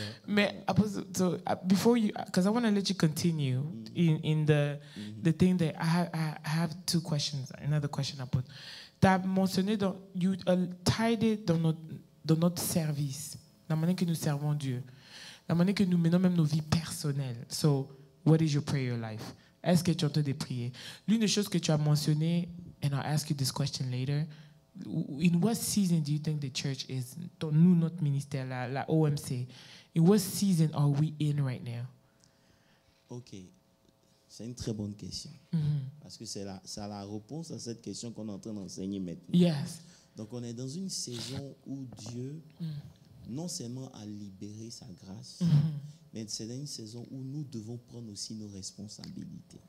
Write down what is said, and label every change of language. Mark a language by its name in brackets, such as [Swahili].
[English] Mais so before you, because I want to let you continue in the thing that I have 2 questions. Another question I put. [French] Tu as mentionné [English] you tied it [French] dans notre service, la manière que nous servons Dieu, la manière que nous menons même nos vies personnelles. [English] So, what is your prayer life? [French] Est-ce que tu es en train de prier? L'une des choses que tu as mentionné, [English] and I'll ask you this question later. In what season do you think the church is? [French] Nous, notre ministère, la OMC. [English] In what season are we in right now? Ok. [French] C'est une très bonne question. Parce que c'est la réponse à cette question qu'on est en train d'enseigner maintenant. [English] Yes. [French] Donc, on est dans une saison où Dieu, non seulement a libéré sa grâce, mais c'est dans une saison où nous devons prendre aussi nos responsabilités.